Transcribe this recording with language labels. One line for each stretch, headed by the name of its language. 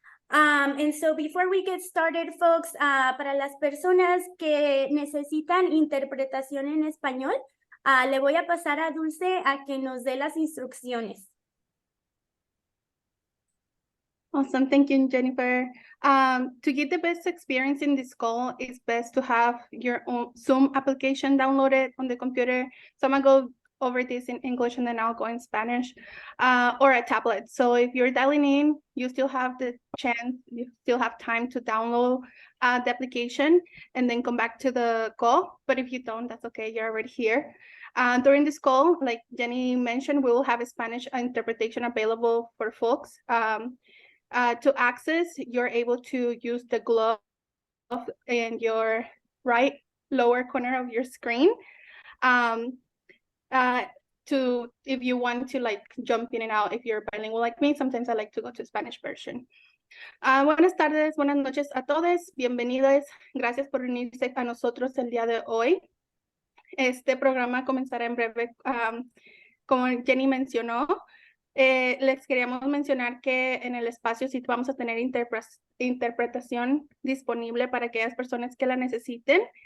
English: And so before we get started, folks,
Spanish: para las personas que necesitan interpretación en español, le voy a pasar a Dulce a que nos dé las instrucciones.
English: Awesome, thank you, Jennifer. To get the best experience in this call, it's best to have your own Zoom application downloaded on the computer. So I'm gonna go over this in English and then I'll go in Spanish, or a tablet. So if you're dialing in, you still have the chance, you still have time to download the application and then come back to the call. But if you don't, that's okay, you're already here. During this call, like Jenny mentioned, we will have a Spanish interpretation available for folks. To access, you're able to use the glove in your right lower corner of your screen. If you want to like jump in and out, if you're bilingual like me, sometimes I like to go to Spanish version.
Spanish: Buenas tardes, buenas noches a todos, bienvenidos, gracias por unirse a nosotros el día de hoy. Este programa comenzará en breve, como Jenny mencionó. Les queríamos mencionar que en el espacio sí vamos a tener interpretación disponible para aquellas personas que la necesiten.